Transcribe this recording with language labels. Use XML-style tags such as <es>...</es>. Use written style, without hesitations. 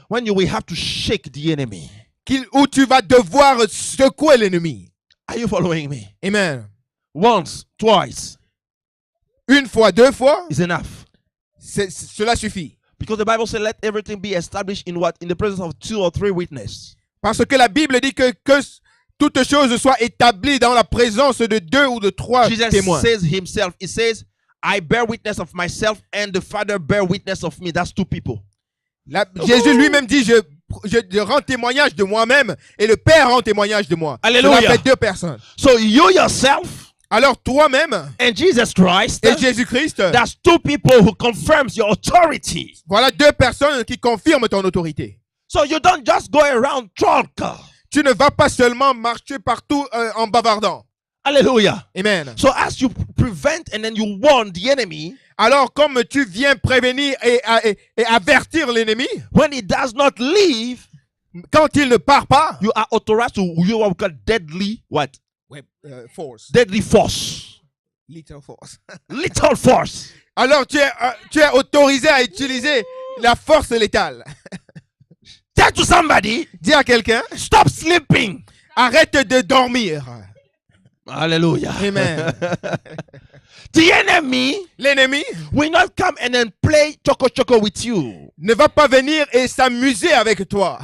<en>when you will have to shake the enemy.</en> <fr>où tu vas devoir secouer l'ennemi.</fr> <en>Are you following me? Amen. Once, twice</en> <fr>Une fois, 2 fois,</fr> <en>is enough.</en> <fr>cela suffit.</fr> <en>Because the Bible says, let everything be established in what? In the presence of 2 or 3 witnesses.</en> <fr>Parce que la Bible dit que toute chose soit établie dans la présence de 2 ou de 3</fr> <en>Jesus</en> <fr>témoins.</fr> <en>says himself, he says, I bear witness of myself and the Father bear witness of me. That's 2 people.</en> <fr>Jésus lui-même dit, je rends témoignage de moi-même et le Père rend témoignage de moi. Alléluia. Cela fait 2 personnes.</fr> <en>So you yourself</en> <fr>Alors toi-même</fr> <en>and Jesus Christ,</en> <fr>et Jésus-Christ,</fr> <en>that's 2 people who confirms your authority.</en> <fr>voilà 2 personnes qui confirment ton autorité.</fr> <en>So you don't just go around drunk.</en> <fr>Tu ne vas pas seulement marcher partout en bavardant. Hallelujah. Amen.</fr> <en>So as you prevent and then you warn the enemy,</en> <fr>Alors comme tu viens prévenir et avertir l'ennemi,</fr> <en>when he does not leave,</en> <fr>quand il ne part pas,</fr> <en>you are authorized to use what we call deadly what? force. Deadly force. Little force. Little force.</en> <fr>Alors tu es autorisé à utiliser la force létale.</fr> <en>Tell to somebody,</en> <fr>Dis à quelqu'un,</fr> <en>stop sleeping.</en> <fr>arrête de dormir. Hallelujah. Amen.</fr> <en>The enemy</en> <fr>L'ennemi</fr> <en>will not come and then play choco choco with you.</en> <fr>ne va pas venir et s'amuser avec toi.</fr>